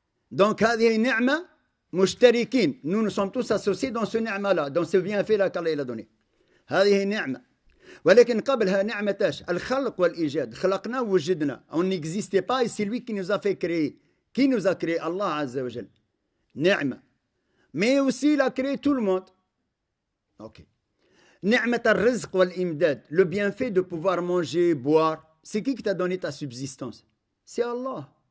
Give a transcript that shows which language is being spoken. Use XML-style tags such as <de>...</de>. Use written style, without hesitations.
<fr>Donc,</fr> <ar>هذه النعمة مشتركين.</ar> <fr>Nous sommes tous associés dans ce ni'ma-là, dans ce bienfait-là qu'Allah a donné.</fr> <ar>هذه النعمة. ولكن قبلها نعمة ايش؟ الخلق والإيجاد. خلقنا ووجدنا.</ar> <fr>On n'existait pas et c'est lui qui nous a fait créer. Qui nous a créé? Allah Azza wa Jal. Ni'ma. Mais aussi il a créé tout le monde. Ok.</fr> <ar>Ni'mat al-rizq wal-imdad.</ar> <fr>Le bienfait de pouvoir manger, boire. C'est qui t'a donné ta subsistance? C'est Allah.</fr>